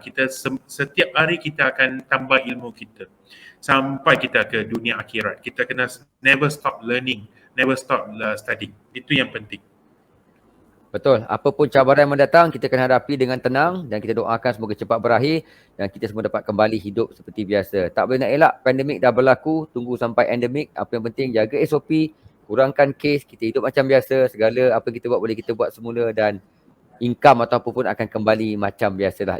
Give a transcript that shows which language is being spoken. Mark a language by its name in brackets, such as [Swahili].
[Malay] Kita setiap hari kita akan tambah ilmu kita sampai kita ke dunia akhirat. Kita kena [English] never stop learning, never stop studying. [Malay] Itu yang penting. Betul. Apa pun cabaran yang mendatang, kita akan hadapi dengan tenang dan kita doakan semoga cepat berakhir dan kita semua dapat kembali hidup seperti biasa. Tak boleh nak elak, pandemik dah berlaku, tunggu sampai endemik. Apa yang penting, jaga SOP, kurangkan kes, kita hidup macam biasa. Segala apa kita buat boleh kita buat semula dan income atau apa pun akan kembali macam biasalah.